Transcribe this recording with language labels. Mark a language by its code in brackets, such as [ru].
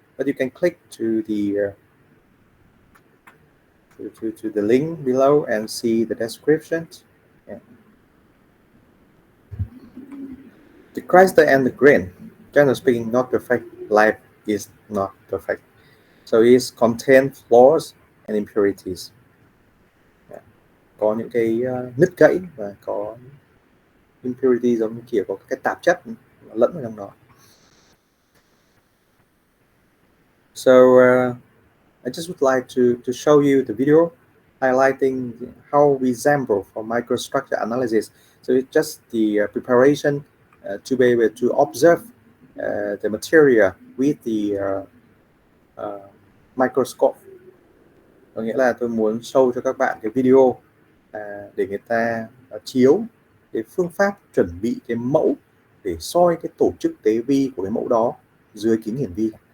[en] But you can click to the to the link below and see the description. Yeah. The crystal and the grain, generally speaking, not perfect. Life is not perfect. So it contains flaws and impurities. Yeah. [vi] Có những cái nứt gãy và có impurity giống như kiểu có cái tạp chất lẫn vào trong đó. [en] So I just would like to show you the video highlighting how we sample for microstructure analysis. So it's just the preparation to be able to observe the material with the microscope. [vi] Có nghĩa là tôi muốn show cho các bạn cái video để người ta chiếu cái phương pháp chuẩn bị cái mẫu để soi cái tổ chức tế vi của cái mẫu đó dưới kính hiển vi.